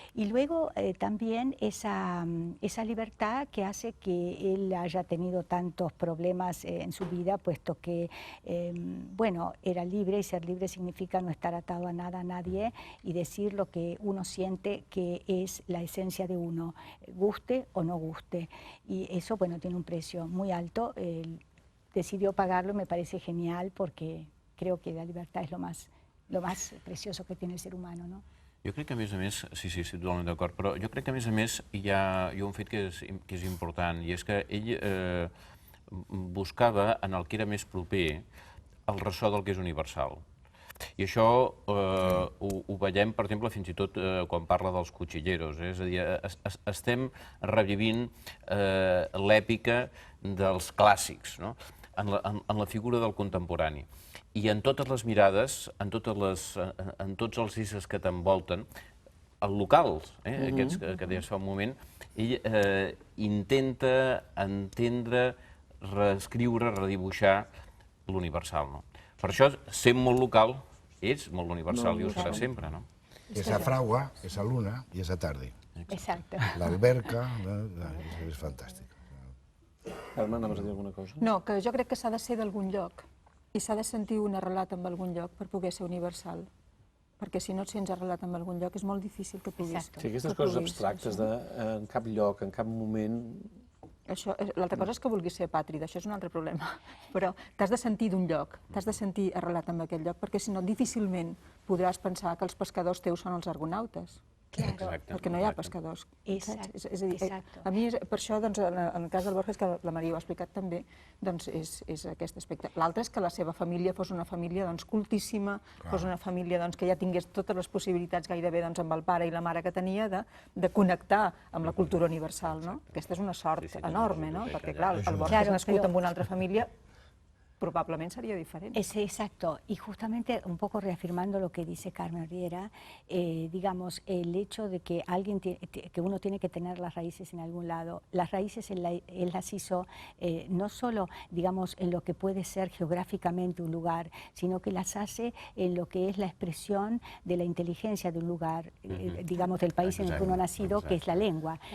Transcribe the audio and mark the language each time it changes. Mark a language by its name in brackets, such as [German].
[Spanish] Y luego también esa libertad que hace que él haya tenido tantos problemas en su vida, puesto que, bueno, era libre, y ser libre significa no estar atado a nada, a nadie, y decir lo que uno siente que es la esencia de uno, guste o no guste. Y eso, bueno, tiene un precio muy alto. Él decidió pagarlo, me parece genial, porque creo que la libertad es lo más precioso que tiene el ser humano, ¿no? [Catalan] Jo crec que, a més, sí, totalment d'acord, però jo crec que, a més, hi ha un fet que és important, i és que ell buscava, en el que era més proper, el ressò del que és universal. I això ho veiem, per exemple, fins i tot quan parla dels cuchilleros. És a dir, estem revivint l'èpica dels clàssics, en la figura del contemporani. I en totes les mirades, en tots els éssers que t'envolten, els locals, aquests que deies fa un moment, ell intenta entendre, reescriure, redibuixar l'universal. Per això, sent molt local, és molt universal i ho serà sempre. [Spanish] Esa fragua, esa luna y esa tarde. Exacto. [Catalan] La alberca, és fantàstic. Carme, anaves a dir alguna cosa? No, que jo crec que s'ha de ser d'algun lloc i s'ha de sentir un arrelat en algun lloc per poder ser universal. Perquè si no et sents arrelat en algun lloc és molt difícil que puguis... Sí, aquestes coses abstractes de en cap lloc, en cap moment... L'altra cosa és que vulguis ser apàtrida, això és un altre problema, però t'has de sentir d'un lloc, t'has de sentir arrelat en aquell lloc, perquè si no difícilment podràs pensar que els pescadors teus són els argonautes. Perquè no hi ha pescadors. És a dir, a mi per això, en el cas del Borges, que la Maria ho ha explicat també, és aquest aspecte. L'altre és que la seva família fos una família cultíssima, fos una família que ja tingués totes les possibilitats gairebé amb el pare i la mare que tenia de connectar amb la cultura universal. Aquesta és una sort enorme, perquè clar, el Borges nascut en una altra família [Spanish] probablemente sería diferente. Exacto, y justamente un poco reafirmando lo que dice Carmen Riera, digamos, el hecho de que que uno tiene que tener las raíces en algún lado. Las raíces él las hizo no solo, digamos, en lo que puede ser geográficamente un lugar, sino que las hace en lo que es la expresión de la inteligencia de un lugar, digamos, del país en el que uno ha nacido, que es la lengua.